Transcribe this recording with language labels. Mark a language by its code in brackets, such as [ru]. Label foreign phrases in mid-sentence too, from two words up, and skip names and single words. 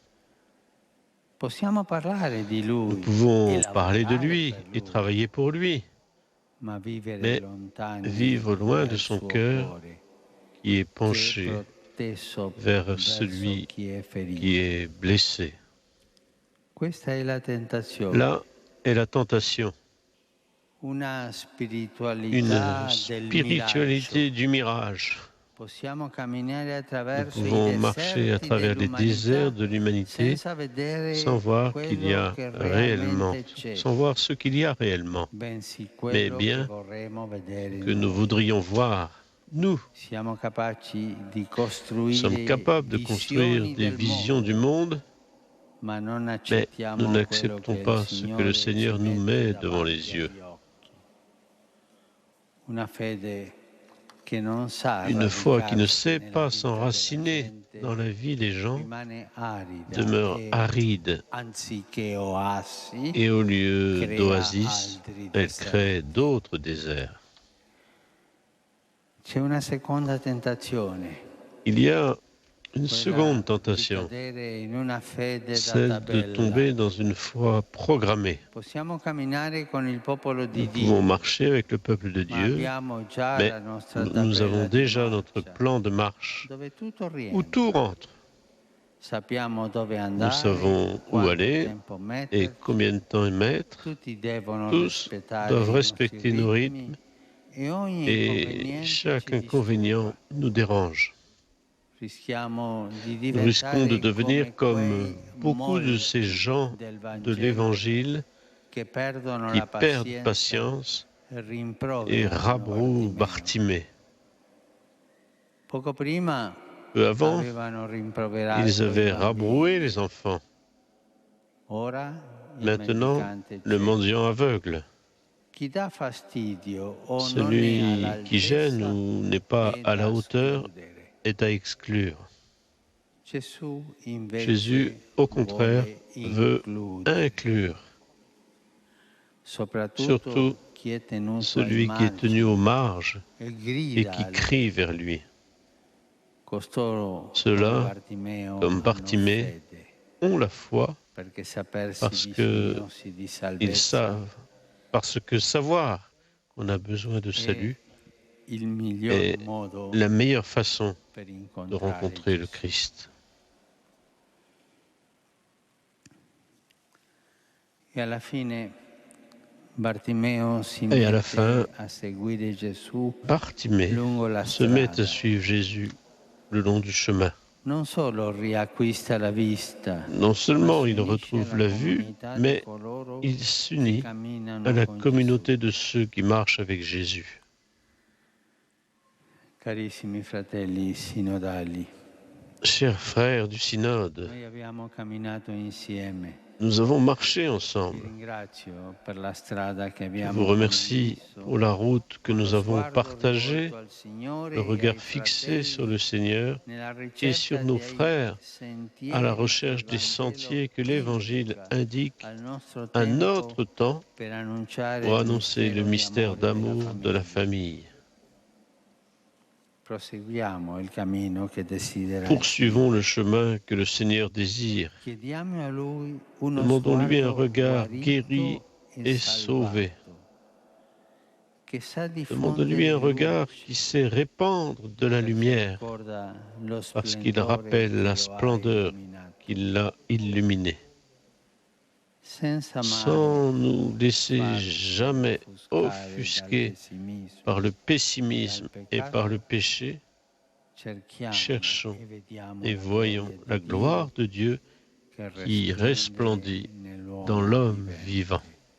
[fr] Nous pouvons parler de lui et travailler pour lui, mais vivre loin de son cœur qui est penché vers celui qui est blessé. [it] Questa è la tentazione, [fr] Là est la tentation, [it] una [fr] une [it] spiritualità del miraggio. [fr] spiritualité du mirage. [it] Possiamo camminare [fr] Nous [it] attraverso i [fr] pouvons marcher à [it] deserti [fr] travers les déserts [it] dell'umanità [fr] de l'humanité [it] senza vedere [fr] sans voir qu'il y [it] quello [fr] a [it] che [fr] réellement, [it] realmente c'è, [fr] sans voir ce qu'il y a réellement, [it] bensì [fr] mais [it] quello che [fr] bien [it] vorremmo vedere [fr] que [it] in [fr] nous [it] noi. [fr] voudrions voir. Nous [it] Siamo capaci di [fr] sommes [it] costruire [fr] capables de construire [it] visioni [fr] des [it] del [fr] visions du [it] mondo, [fr] monde, [it] ma non [fr] mais [it] accettiamo [fr] nous [it] quello [fr] n'acceptons [it] che [fr] pas [it] il [fr] ce que le [it] Signore [fr] Seigneur [it] ci [fr] nous [it] mette [fr] met devant les [it] davanti [fr] yeux. [it] agli occhi. Una fede che non sa [fr] Une foi qui ne [it] radicarsi [fr] sait [it] nella [fr] pas [it] vita [fr] s'enraciner [it] della gente [fr] dans la vie des gens [it] rimane arida [fr] demeure [it] e [fr] aride, [it] anziché oasi [fr] et au lieu [it] crea [fr] d'oasis, [it] altri [fr] elle [it] deserti. [fr] crée d'autres déserts. [it] C'è una seconda tentazione, [fr] Il y a une [it] quella [fr] seconde [it] di [fr] tentation, [it] cadere in una fede da [fr] celle de [it] tabella. [fr] tomber dans une foi programmée. [it] Possiamo camminare con il popolo di [fr] Nous pouvons [it] Dio, [fr] marcher avec le peuple de [it] ma [fr] Dieu, [it] abbiamo già [fr] mais [it] la nostra [fr] nous [it] tabella [fr] avons [it] di [fr] déjà notre [it] marcia, [fr] plan de marche [it] dove tutto [fr] où tout [it] rientra. [fr] rentre. [it] Sappiamo dove [fr] Nous [it] andare, [fr] savons où [it] quanto [fr] aller [it] tempo [fr] et [it] metterci. [fr] combien de temps y mettre. [it] Tutti devono [fr] Tous [it] rispettare [fr] doivent [it] i nostri [fr] respecter nos [it] ritmi [fr] rythmes [it] e ogni [fr] et [it] inconveniente [fr] chaque [it] ci [fr] inconvénient [it] disturba. [fr] nous dérange. [it] Rischiamo di [fr] Nous risquons de [it] diventare [fr] devenir [it] come [fr] comme [it] quei [fr] beaucoup de ces [it] molti [fr] gens [it] del [fr] de [it] Vangelo [fr] l'Évangile [it] che perdono [fr] qui [it] la [fr] perdent [it] pazienza [fr] patience [it] e [fr] et [it] rimproverano [fr] rabrouent [it] Bartimeo. [fr] Bartimée. [it] Poco prima [fr] Peu avant, [it] avevano rimproverato [fr] ils [it] i [fr] avaient rabroué [it] bambini. [fr] les enfants. [it] Ora il [fr] Maintenant, [it] mendicante [fr] le [it] cieco. [fr] mendiant aveugle, [it] Chi dà fastidio o non è [fr] celui qui gêne [it] all'altezza [fr] ou n'est pas [it] è [fr] à la [it] da [fr] hauteur, [it] escludere. [fr] est à exclure. [it] Gesù invece [fr] Jésus, au contraire, [it] vuole [fr] veut [it] includere, [fr] inclure [it] soprattutto [fr] surtout [it] chi è tenuto [fr] celui [it] ai [fr] qui est tenu aux marges [it] margini e [fr] et [it] grida [fr] qui [it] a lui. [fr] crie vers lui. [it] Costoro, [fr] Ceux-là, [it] come Bartimeo, [fr] comme [it] hanno [fr] Bartimée, [it] fede, [fr] ont la foi [it] perché sapersi [fr] parce que [it] bisognosi di [fr] ils [it] salvezza [fr] savent, parce que savoir qu'on a besoin de [it] è [fr] salut [it] il miglior [fr] est [it] modo [fr] la meilleure façon [it] per [fr] de [it] incontrare [fr] rencontrer le [it] Gesù. [fr] Christ. [it] E alla fine Bartimeo si [fr] Et à la [it] mette [fr] fin, [it] a seguire Gesù [fr] Bartimée [it] lungo la [fr] se met [it] strada. [fr] à suivre Jésus le long du chemin. [it] Non solo riacquista la vista, [fr] Non seulement [it] ma [fr] il [it] si unisce [fr] retrouve [it] alla [fr] la vue, [it] comunità di [fr] mais [it] coloro [fr] il [it] che [fr] s'unit [it] camminano [fr] à la [it] con [fr] communauté de ceux qui marchent avec Jésus. [it] Gesù. Carissimi fratelli sinodali, [fr] Chers frères du synode, [it] noi abbiamo camminato insieme. [fr] nous avons marché [it] Ti [fr] ensemble. [it] ringrazio per la strada che [fr] Je [it] abbiamo [fr] vous remercie [it] condiviso. [fr] pour la route que nous [it] Lo [fr] avons [it] sguardo [fr] partagée, [it] rivolto al Signore [fr] le [it] e ai [fr] regard fixé sur le Seigneur [it] nella [fr] et sur [it] ricerca [fr] nos [it] dei [fr] frères [it] sentieri [fr] à la [it] che [fr] recherche [it] il [fr] des [it] Vangelo [fr] sentiers que l'Évangile [it] indica [fr] indique [it] al nostro [fr] à [it] tempo [fr] notre temps [it] per annunciare [fr] pour [it] il [fr] annoncer le mystère [it] d'amore [fr] d'amour de la famille. [it] Proseguiamo il cammino che desidera. [fr] Poursuivons le chemin que le Seigneur désire. [it] Chiediamo a lui uno [fr] Demandons-lui un [it] sguardo [fr] regard [it] guarito [fr] guéri et sauvé. [it] salvato, che sa [fr] Demandons-lui un [it] diffondere [fr] regard [it] luce, [fr] qui sait répandre de la [it] perché [fr] lumière [it] ricorda lo [fr] parce qu'il [it] splendore [fr] rappelle [it] che [fr] la [it] lo ha [fr] splendeur [it] illuminato. [fr] qui l'a illuminé, [it] Senza mai [fr] sans nous laisser [it] farci [fr] jamais [it] offuscare [fr] offusquer [it] dal pessimismo. [fr] par le pessimisme et par le péché. [it] Cerchiamo [fr] Cherchons [it] e vediamo [fr] et [it] la [fr] voyons [it] gloria di [fr] la [it] Dio [fr] gloire de Dieu [it] che [fr] qui resplendit [it] nell'uomo [fr] dans l'homme [it] vivente. [fr] vivant.